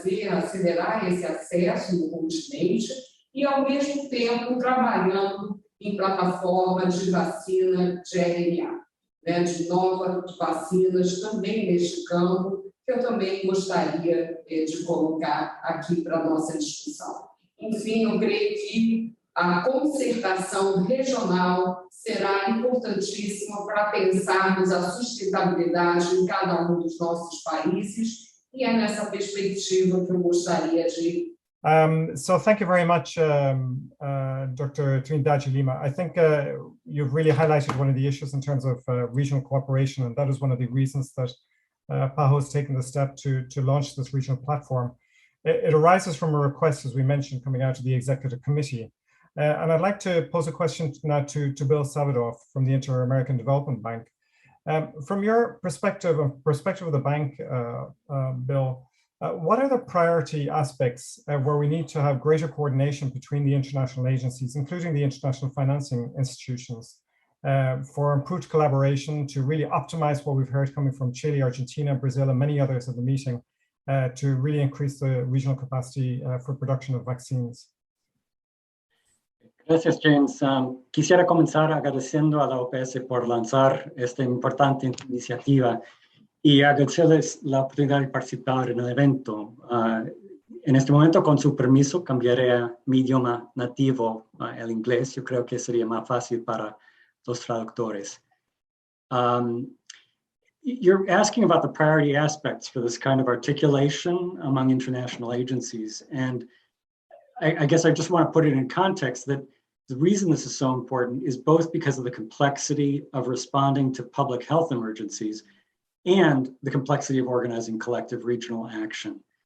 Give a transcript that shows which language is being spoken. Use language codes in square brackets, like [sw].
[pt] acelerar esse acesso no continente, e, ao mesmo tempo, trabalhando em plataforma de vacina de RNA, né, de novas vacinas também neste campo, que eu também gostaria de colocar aqui para a nossa discussão. Enfim, eu creio que a concertação regional será importantíssima para pensarmos a sustentabilidade em cada um dos nossos países, e é nessa perspectiva que eu gostaria de... [en] So thank you very much, Dr. Trindade Lima. I think you've really highlighted one of the issues in terms of regional cooperation, and that is one of the reasons that PAHO has taken the step to launch this regional platform. It arises from a request, as we mentioned, coming out of the Executive Committee. And I'd like to pose a question now to Bill Savadoff from the Inter-American Development Bank. From your perspective of the bank, Bill, What are the priority aspects where we need to have greater coordination between the international agencies, including the international financing institutions, for improved collaboration to really optimize what we've heard coming from Chile, Argentina, Brazil, and many others at the meeting, to really increase the regional capacity for production of vaccines? [es] Gracias, James. Quisiera comenzar agradeciendo a la OPS por lanzar esta importante iniciativa y agradecerles la oportunidad de participar en el evento. En este momento, con su permiso, cambiaré a mi idioma nativo, el inglés. Yo creo que sería más fácil para los traductores. [en] You're asking about the priority aspects for this kind of articulation among international agencies. And I guess I just want to put it in context that the reason this is so important is both because of the complexity of responding to public health emergencies and the complexity of organizing collective regional action.